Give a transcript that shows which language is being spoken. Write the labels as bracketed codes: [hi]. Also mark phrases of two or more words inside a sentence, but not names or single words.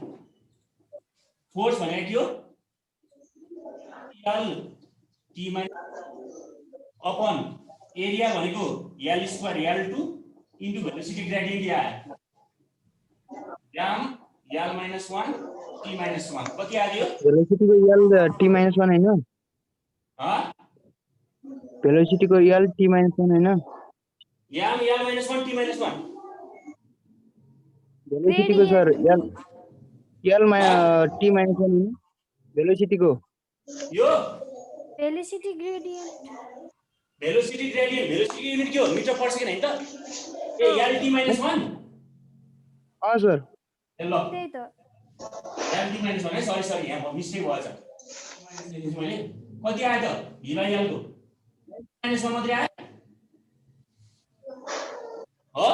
[ne] फोर्स भनेको के हो? L t - [en] upon area [ne] भनेको L² L2 [en] into velocity gradient [ne] आयो m L - 1 t - 1 कति आयो? [en] Velocity को L T minus 1 [hi] है ना? [en] Velocity को L T minus 1 [hi] है ना? [en] m L - 1 t - 1 Velocity को सर L T minus 1 [hi] है ना? [en] Velocity को [ne] यो [en] Velocity gradient. velocity velocity unit [ne] के हो? [en] meter per second [ne] हैन त? ए L t - 1 [hi] हाँ सर। [ne] ल त्यही त। L t - 1 है, सरी यहाँ मिस्टेक भएछ। मैले कति आयो त? V/L को -1 मात्रै आयो हो।